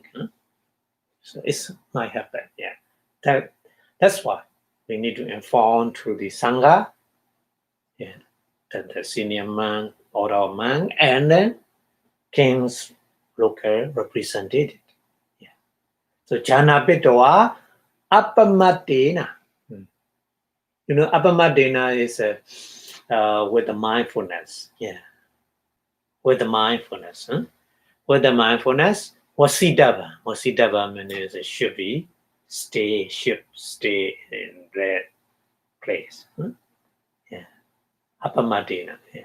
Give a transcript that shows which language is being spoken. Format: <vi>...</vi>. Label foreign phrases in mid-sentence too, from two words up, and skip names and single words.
<en>So it might happen. Yeah, that's why we need to inform to the sangha. Yeah, that the senior monk or our monk and then king's local representative. Yeah. So</en> <pi>jhana pitwa apamatena.</pi> <en>Apamatena is with the mindfulness. Yeah. With the mindfulness. With the mindfulness, wasidava means it should stay in that place. Yeah. Apamadena, yeah.</en>